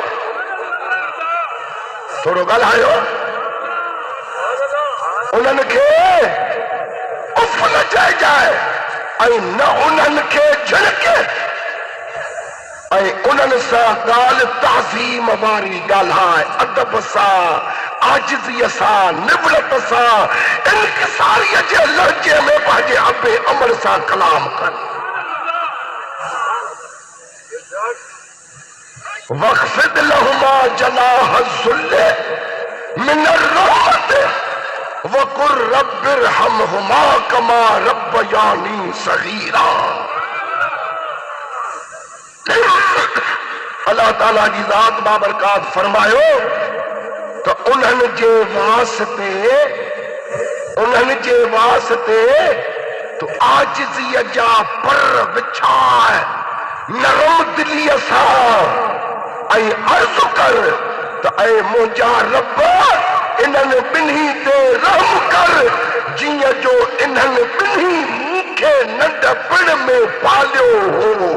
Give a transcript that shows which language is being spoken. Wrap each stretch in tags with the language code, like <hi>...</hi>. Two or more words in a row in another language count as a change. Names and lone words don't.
<sd>थोरो ॻाल्हायो उन्हनि खे उफ न चइजाए ऐं न उन्हनि खे झिड़के ऐं उन्हनि सां ॻाल्हि ताज़ीम वारी ॻाल्हाए अदब सां आजिज़ीअ सां निबड़त सां इनकिसारीअ जे लहजे में पंहिंजे अबे अमर सां कलाम कर।</sd> <ar>واخفض لهما جناح الذل من الرحمة وقل رب ارحمهما كما ربياني صغيرا.</ar> <sd>अल्लाह ताला जी ज़ात बाबरकात फरमायो तो उन्हनि जे वास्ते तो आजिज़ीअ जा पर विछाए नरम दिलीअ सां ऐं अर्ज़ कर त ऐ मुंहिंजा रब इन्हनि ॿिन्ही ते रहम कर जीअं जो इन्हनि ॿिन्ही मूंखे नंढपिण में पालियो हो।</sd>